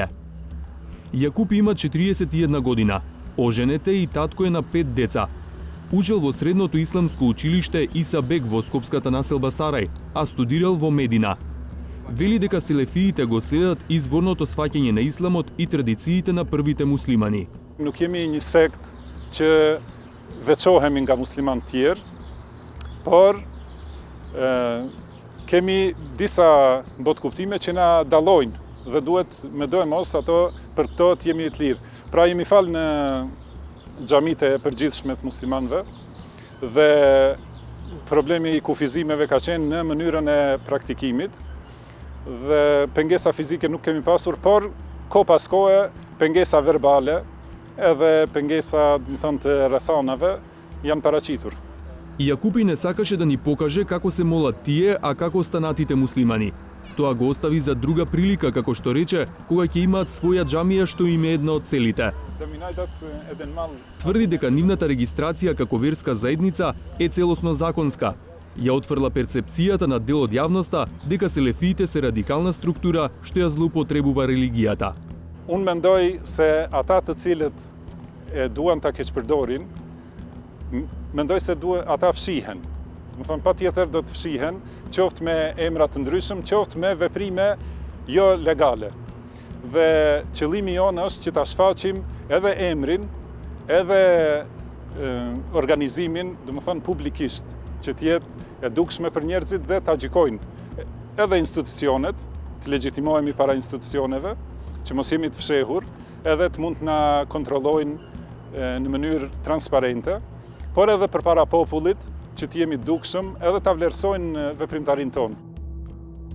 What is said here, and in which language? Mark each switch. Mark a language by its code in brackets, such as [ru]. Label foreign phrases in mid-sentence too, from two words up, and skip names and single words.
[mk] Јакупи има 41 година, оженет е и татко е на 5 деца. Учел во средното исламско училиште Иса Бек во скопската населба Сарај, а студирал во Медина. Вели дека селефиите го следат изворното сваќање на исламот и традициите на првите муслимани. [sq] Nuk jemi një sekt që veçohemi nga musliman tjerë, por kemi disa botkuptime që na dallojnë dhe duhet me do e mos ato për këto të jemi të lirë. Pra jemi falë në xhamitë e përgjithshme të muslimanëve dhe problemi i kufizimeve ka qenë në mënyrën e praktikimit. Dhe pengesa fizike nuk kemi pasur, por ko pas kohe pengesa verbale edhe pengesa, të rrethanave janë paraqitur. [mk] Јакупи не сакаше да ни покаже како се молат тие, а како останатите муслимани. Тоа го остави за друга прилика, како што рече, кога ќе имаат своја џамија што им е една од целите. Тврди дека нивната регистрација како верска заедница е целосно законска. Ја отфрла перцепцијата на дел од јавноста дека селефиите се радикална структура што ја злоупотребува религијата. [sq] Unë mendoj se ata të cilët e duan ta keqpërdorin, mendoj se ata fshihen. Do të thonë patjetër do të fshihen, qoftë me emra të ndryshëm, qoftë me veprime jo legale. Dhe qëllimi jonë është që ta shfaqim edhe emrin, edhe organizimin, do të thonë publikisht, që të jetë e dukshme për njerëzit dhe ta gjykojnë edhe institucionet, të legjitimohemi para institucioneve, që mos jemi të fshehur, edhe të mund të na kontrollojnë në mënyrë transparente, por edhe përpara popullit, që të jemi dukshëm edhe ta vlerësojnë veprimtarinë tonë.